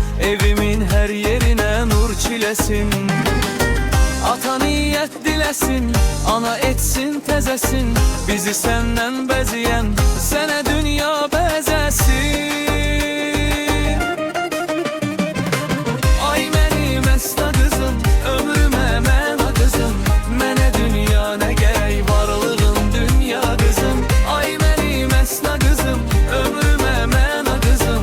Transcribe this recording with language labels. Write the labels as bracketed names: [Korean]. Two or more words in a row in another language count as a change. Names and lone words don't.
[Turkish] Evimin her yerine nur çilesin. Ata niyet dilesin, ana etsin tezesin. Bizi senden bezeyen, sene dünya bezesin. [Azerbaijani] Ay mənim əsla qızım, ömrümə məna qızım. Mənə dünya nə gərək, varlığın dünya qızım. Ay mənim əsla qızım, ömrümə məna qızım.